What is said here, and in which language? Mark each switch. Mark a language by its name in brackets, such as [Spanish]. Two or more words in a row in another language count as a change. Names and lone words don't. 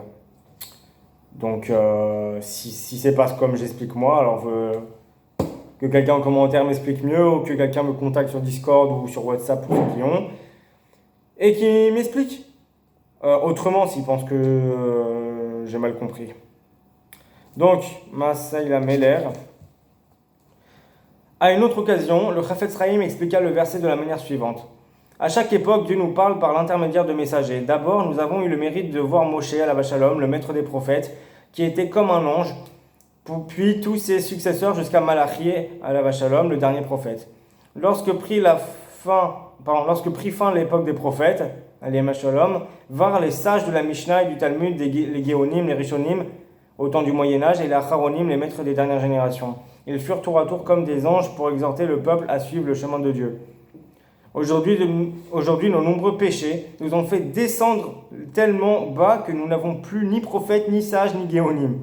[French] Donc, si c'est pas comme j'explique moi, alors que quelqu'un en commentaire m'explique mieux, ou que quelqu'un me contacte sur Discord ou sur WhatsApp pour ceux qui ont, et qui m'explique autrement s'il pense que j'ai mal compris. Donc, Maasai la Meller. À une autre occasion, le Chafetz Chaim expliqua le verset de la manière suivante. À chaque époque, Dieu nous parle par l'intermédiaire de messagers. D'abord, nous avons eu le mérite de voir Moshe [Hebrew] עליו השלום, [French] le maître des prophètes, qui était comme un ange, puis tous ses successeurs jusqu'à Malachi [Hebrew] עליו השלום, [French] le dernier prophète. Lorsque prit fin l'époque des prophètes, [Hebrew] עליו השלום, [French] vinrent les sages de la Mishnah et du Talmud, les Géonim, les Rishonim, au temps du Moyen-Âge, et les Acharonim, les maîtres des dernières générations. Ils furent tour à tour comme des anges pour exhorter le peuple à suivre le chemin de Dieu. Aujourd'hui, nos nombreux péchés nous ont fait descendre tellement bas que nous n'avons plus ni prophètes, ni sages, ni Géonim.